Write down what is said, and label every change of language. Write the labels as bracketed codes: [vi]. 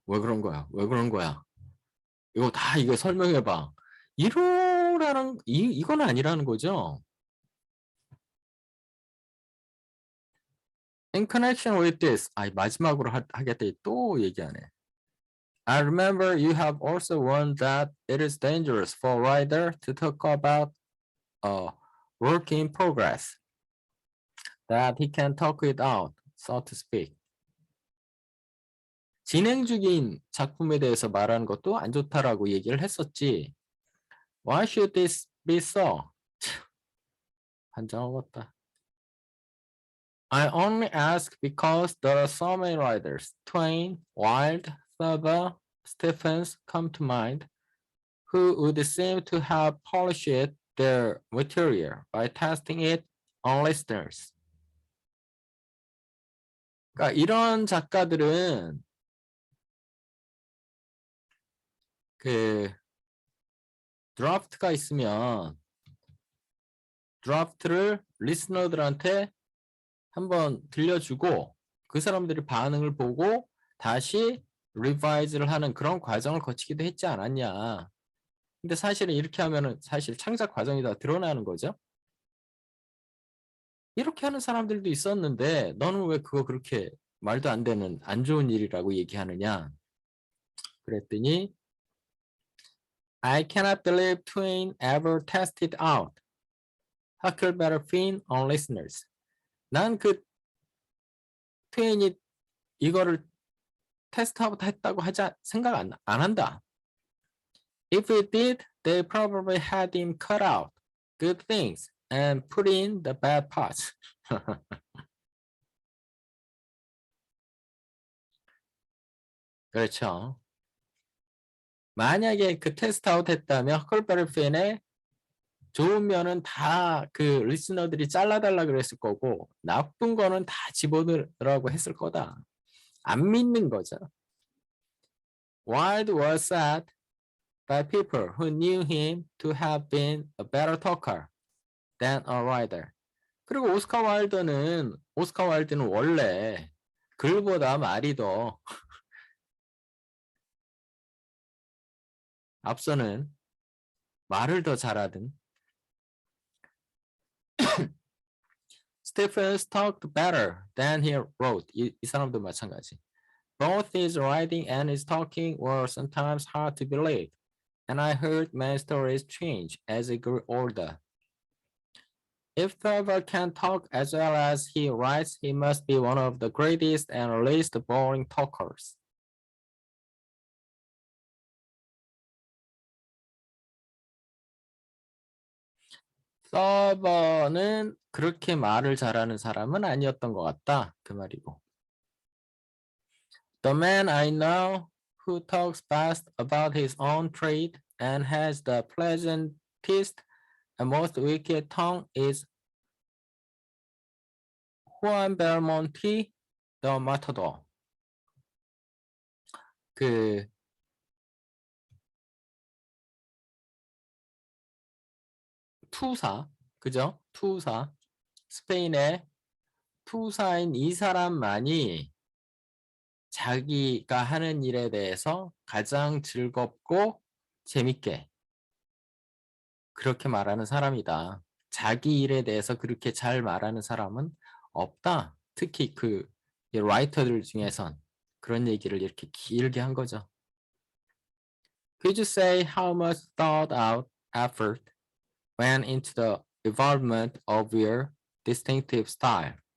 [ko] 왜 그런 거야? 왜 그런 거야? 이거 다 이거 설명해봐. 이건 아니라는 거죠. [en] In connection with this, [ko] 마지막으로 하겠다 또 얘기하네. [en] I remember you have also warned that it is dangerous for a writer to talk about a work in progress, that he can talk it out, so to speak. [ko] 진행 중인 작품에 대해서 말하는 것도 안 좋다라고 얘기를 했었지. [en] Why should this be so? [ko] 환장하겠다. [en] I only ask because there are so many writers, Twain, Wilde, Faber, Stephens come to mind, who would seem to have polished their material by testing it on listeners. [ko] 그러니까 이런 작가들은 그 드라프트가 있으면 드라프트를 리스너들한테 한번 들려주고 그 사람들이 반응을 보고 다시 리바이즈를 하는 그런 과정을 거치기도 했지 않았냐. 근데 사실은 이렇게 하면은 사실 창작 과정이 다 드러나는 거죠. 이렇게 하는 사람들도 있었는데 너는 왜 그거 그렇게 말도 안 되는 안 좋은 일이라고 얘기하느냐. 그랬더니 [en] I cannot believe Twain ever tested out Huckleberry Finn on listeners. [ko] 난 그 트웨인이 이거를 테스트아웃 했다고 하자 생각 안 한다. [en] If it did, they probably had him cut out good things and put in the bad parts. [ko] 그렇죠. 만약에 그 테스트아웃 했다면 허클베리 핀의 좋은 면은 다 그 리스너들이 잘라달라 그랬을 거고 나쁜 거는 다 집어넣으라고 했을 거다. 안 믿는 거죠. [en] Wilde was said by people who knew him to have been a better talker than a writer. [ko] 그리고 오스카 와일드는 원래 글보다 말이 더 앞서는 말을 더 잘하든 [en] Stephens talked better than he wrote. [ko] 이 사람도 마찬가지. [en] Both his writing and his talking were sometimes hard to believe, and I heard many stories change as he grew older. If Faber can talk as well as he writes, he must be one of the greatest and least boring talkers. [ko] 서버는 그렇게 말을 잘하는 사람은 아니었던 것 같다. 그 말이고. [en] The man I know who talks best about his own trade and has the pleasantest and most wicked tongue is Juan Belmonte, the Matador. [ko] 그 투사, 그죠? 투사. 스페인의 투사인 이 사람만이 자기가 하는 일에 대해서 가장 즐겁고 재밌게 그렇게 말하는 사람이다. 자기 일에 대해서 그렇게 잘 말하는 사람은 없다. 특히 그 라이터들 중에선 그런 얘기를 이렇게 길게 한 거죠. [en] Could you say how much thought out effort went into the development of your distinctive style?